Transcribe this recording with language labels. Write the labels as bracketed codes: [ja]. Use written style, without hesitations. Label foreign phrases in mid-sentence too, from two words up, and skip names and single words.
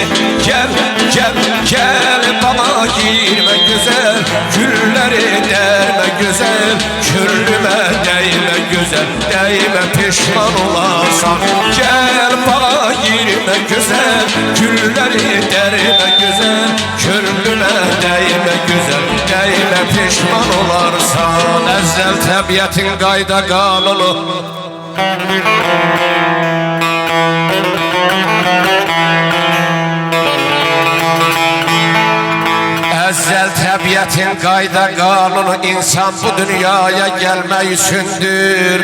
[tr] Gel, gel, gel bana girme güzel, külleri derme güzel, küllüme değme güzel, değme pişman olarsan. Gel bana girme güzel, külleri derme güzel, küllüme değme güzel, değme pişman olarsan. [az] Ezzel təbiətin qayda qanunu, Əzəl təbiətin qayda qanunu, insan bu dünyaya gəlmək üçündür.